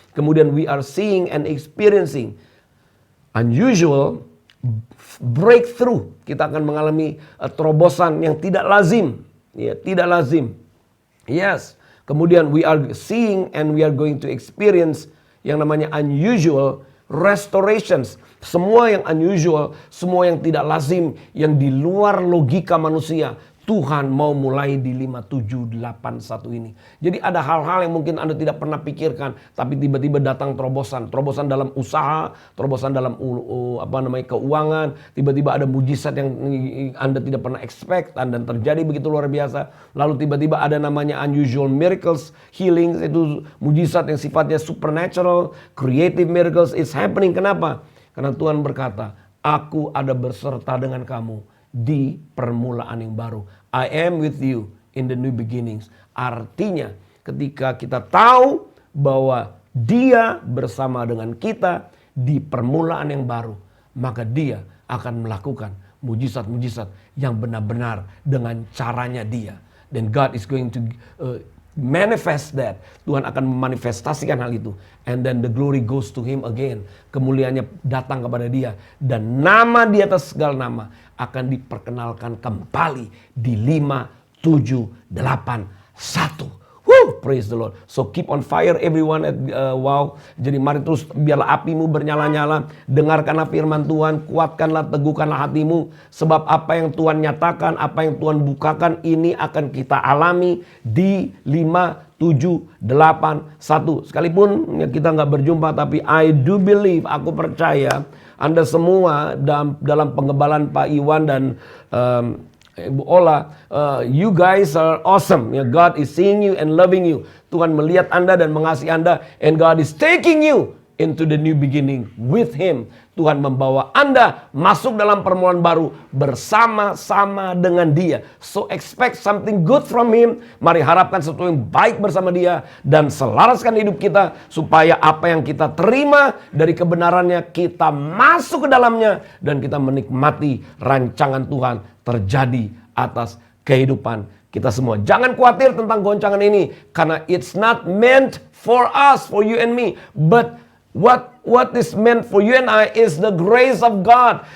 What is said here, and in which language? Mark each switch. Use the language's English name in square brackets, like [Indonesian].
[Indonesian] Kemudian [English] we are seeing and experiencing unusual breakthrough. [Indonesian] Kita akan mengalami terobosan yang tidak lazim. Ya, tidak lazim. [English] Yes. [Indonesian] Kemudian [English] we are seeing and we are going to experience [Indonesian] yang namanya [English] unusual restorations. [Indonesian] Semua yang unusual, semua yang tidak lazim, yang di luar logika manusia, Tuhan mau mulai di 5781 ini. Jadi ada hal-hal yang mungkin Anda tidak pernah pikirkan, tapi tiba-tiba datang terobosan. Terobosan dalam usaha, terobosan dalam keuangan, tiba-tiba ada mujizat yang Anda tidak pernah expect dan terjadi begitu luar biasa. Lalu tiba-tiba ada namanya [English] unusual miracles, healing, [Indonesian] itu mujizat yang sifatnya supernatural, [English] creative miracles is happening. [Indonesian] Kenapa? Karena Tuhan berkata, aku ada berserta dengan kamu di permulaan yang baru. [English] I am with you in the new beginnings. [Indonesian] Artinya ketika kita tahu bahwa Dia bersama dengan kita di permulaan yang baru, maka Dia akan melakukan mujizat-mujizat yang benar-benar dengan caranya Dia. Dan [English] God is going to manifest that. [Indonesian] Tuhan akan memanifestasikan hal itu. [English] And then the glory goes to Him again. [Indonesian] Kemuliaannya datang kepada Dia. Dan nama di atas segala nama akan diperkenalkan kembali di 5781. [English] Woo, praise the Lord. So keep on fire everyone at wow. [Indonesian] Jadi mari terus biarlah apimu bernyala-nyala. Dengarkanlah firman Tuhan, kuatkanlah, teguhkanlah hatimu. Sebab apa yang Tuhan nyatakan, apa yang Tuhan bukakan, ini akan kita alami di 5781. Sekalipun kita nggak berjumpa, tapi [English] I do believe, [Indonesian] aku percaya Anda semua dalam pengebalan Pak Iwan dan Ibu Ola, [English] you guys are awesome. Ya, God is seeing you and loving you. [Indonesian] Tuhan melihat Anda dan mengasihi Anda, [English] and God is taking you into the new beginning with Him. [Indonesian] Tuhan membawa Anda masuk dalam permulaan baru bersama-sama dengan Dia. [English] So expect something good from Him. [Indonesian] Mari harapkan sesuatu yang baik bersama Dia dan selaraskan hidup kita supaya apa yang kita terima dari kebenarannya kita masuk ke dalamnya dan kita menikmati rancangan Tuhan terjadi atas kehidupan kita semua. Jangan khawatir tentang goncangan ini karena [English] it's not meant for us, for you and me, but what is meant for you and I is the grace of God.